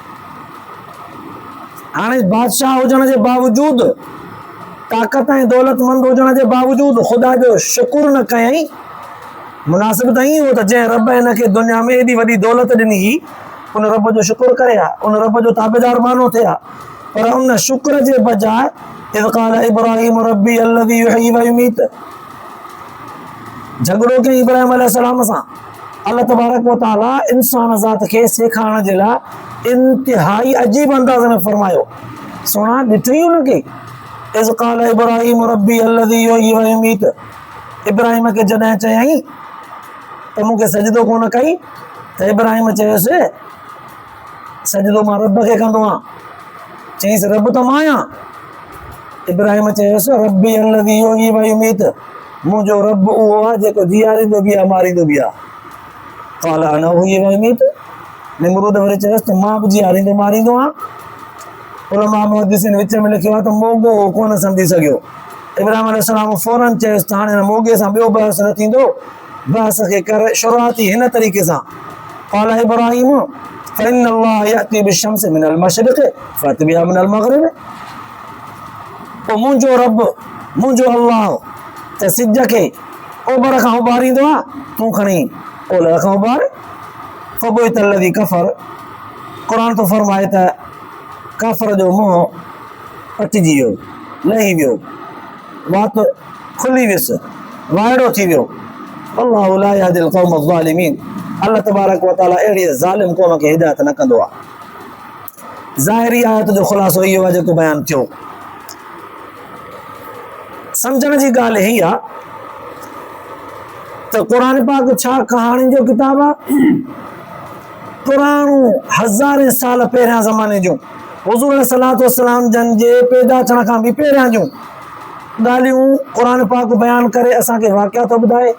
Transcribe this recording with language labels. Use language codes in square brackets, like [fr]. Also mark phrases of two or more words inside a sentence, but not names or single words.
[sd] हाणे बादशाह हुजण जे बावजूदि ताक़त ऐं दौलतमंद हुजण जे बावजूदि ख़ुदा जो शुकुर न कयईं मुनासिब त ईअं हो त जंहिं रब हिनखे दुनिया में एॾी वॾी दौलत ॾिनी हुई उन रब जो शुकुर करे हा उन रब जो ताबेदार मानो थिए हा पर उन शुक्र जे बजाए [ar] إذ قال إبراهيم ربي الذي يحيي ويميت [sd] झगड़ो कयईं इब्राहिम अलैहिस्सलाम सां [ar] الله تبارك وتعالى [sd] इंसान ज़ात खे सेखारण जे लाइ इंतिहाई अजीब अंदाज़ में फरमायो सोना ॾिठई हुनखे [ar] إذ قال إبراهيم ربي الذي يحيي ويميت [sd] इब्राहिम खे जॾहिं चयईं त मूंखे सजदो कोन कई त इब्राहिम चयोसि सजदो मां रब खे कंदो आहियां चयईंसि रब त मां आहियां इब्राहिम चयोसि [ar] ربي الذي يحيي ويميت [sd] मुंहिंजो रब उहो आहे जेको जीआरींदो बि आहे मारींदो बि आहे [ar] قال أنا أحيي وأميت [sd] निमरूद वरी चयोसि त मां बि जीआरींदो मारींदो आहियां उलमा मुहद्दिसीन विच में लिखियो आहे त मोगो कोन सम्झी सघियो इब्राहिम अलैहिस्सलाम फौरन चयोसि त हाणे हिन मोगे सां ॿियो बहस न थींदो बहस खे करे शुरूआती हिन तरीक़े सां [ar] قال إبراهيم فإن الله يأتي بالشمس من المشرق فأت بها من المغرب [sd] पोइ मुंहिंजो रब मुंहिंजो अल्लाह त सिज खे ओभर खां उभारींदो आहे तूं खणी ओलह खां उभार [ar] فبهت الذي كفر [sd] क़ुर थो फरमाए त काफ़र जो मुंहुं पटिजी वियो लही वियो वात खुली वियुसि वाइड़ो थी वियो [ar] الله لا يهدي القوم الظالمين الله تبارك وتعالى [sd] अहिड़ी ज़ालिम क़ौम खे हिदायत न कंदो आहे ज़ाहिरी आयत जो ख़ुलासो इहो आहे जेको बयानु थियो। सम्झण जी ॻाल्हि इहा आहे त क़ुर पाक छा कहाणी जो किताब आहे? पुराणो हज़ारे साल पहिरियां ज़माने जूं हुज़ूर [ar] صلاة وسلام [sd] जन जे पैदा थियण खां बि पहिरियां जूं ॻाल्हियूं क़ुर पाक बयानु करे असांखे वाक़िया थो ॿुधाए।